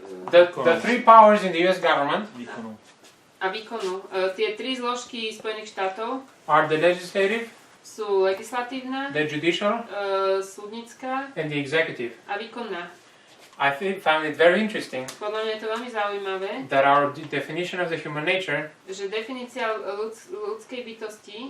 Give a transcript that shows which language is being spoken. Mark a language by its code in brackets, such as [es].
[en] The three powers in the US government [sk] a výkonu. Tie tri zložky Spojených štátov [en] are the legislative, [sk] sú legislatívna, [en] the judicial, [sk] súdnická [en] and the executive. [sk] a výkonná. [en] I found it very interesting [sk] Podľa mňa je to veľmi zaujímavé, [en] that our definition of the human nature [sk] že definícia ľudskej bytosti